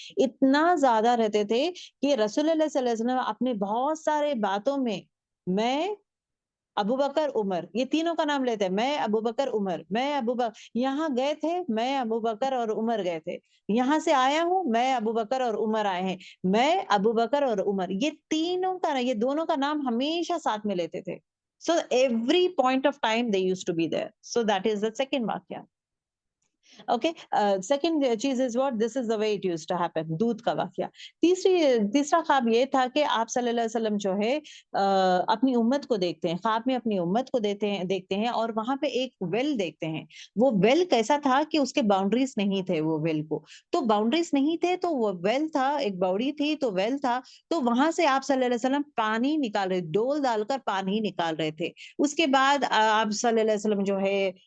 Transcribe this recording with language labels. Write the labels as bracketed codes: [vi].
[ur] اتنا زیادہ رہتے تھے کہ رسول اللہ صلی اللہ علیہ وسلم اپنے بہت سارے باتوں میں ابو بکر عمر, یہ تینوں کا نام لیتے ہیں, میں ابو بکر عمر, میں ابو بکر, یہاں گئے تھے میں ابو بکر اور عمر گئے تھے, یہاں سے آیا ہوں میں ابو بکر اور عمر آئے ہیں, میں ابو بکر اور عمر, یہ تینوں کا, یہ دونوں کا نام ہمیشہ ساتھ میں لیتے تھے. [en] So every point of time they used to be there. So that is the second واقعہ. Okay, second چیز is what, this is the way it used to happen, [ur] دودھ کا واقعہ. تیسرا خواب یہ تھا کہ آپ صلی اللہ علیہ وسلم جو ہے اپنی امت کو دیکھتے ہیں, خواب میں اپنی امت کو دیکھتے ہیں, اور وہاں پہ ایک ویل دیکھتے ہیں. وہ ویل کیسا تھا کہ اس کے باؤنڈریز نہیں تھے, وہ ویل کو تو باؤنڈریز نہیں تھے, تو وہ ویل تھا, ایک باؤڑی تھی تو ویل تھا, تو وہاں سے آپ صلی اللہ علیہ وسلم پانی نکال رہے, ڈول ڈال کر پانی نکال رہے تھے. اس کے بعد آپ صلی اللہ علیہ وسلم جو ہے